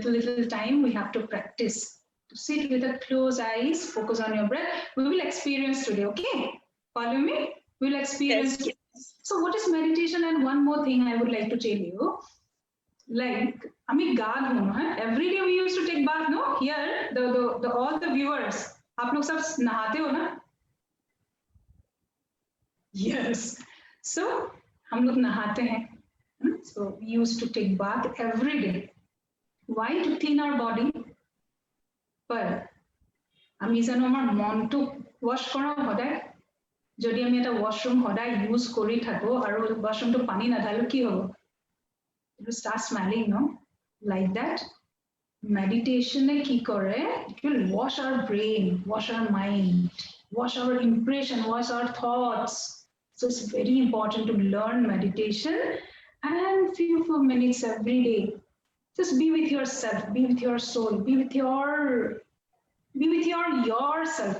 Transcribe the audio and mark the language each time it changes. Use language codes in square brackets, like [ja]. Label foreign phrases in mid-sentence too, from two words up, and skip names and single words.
[en] Little time we have to practice. Sit with the closed eyes, focus on your breath. We will experience today, okay? Follow me? We'll experience Yes. today. So what is meditation? And one more thing I would like to tell you. Like, I mean, God, every day we used to take bath, no? Here, the all the viewers, [hi] आप लोग सब नहाते हो ना? Yes. So, हम लोग नहाते हैं. [en] So we used to take bath every day. Why? To clean our body. But [as] আমি জানো আমাৰ মনটো wash কৰা সদায় যদি আমি এটা washroom সদায় use কৰি থাকো আৰু washroomটো পানী নাঢালো কি হ'ব [en] it will start smelling, no? Like that. Meditation [as] কি কৰে [en] it will wash our brain, wash our mind, wash our impression, wash our thoughts. So it's very important to learn meditation and few minutes every day. Just be with yourself, be with your soul, be with yourself.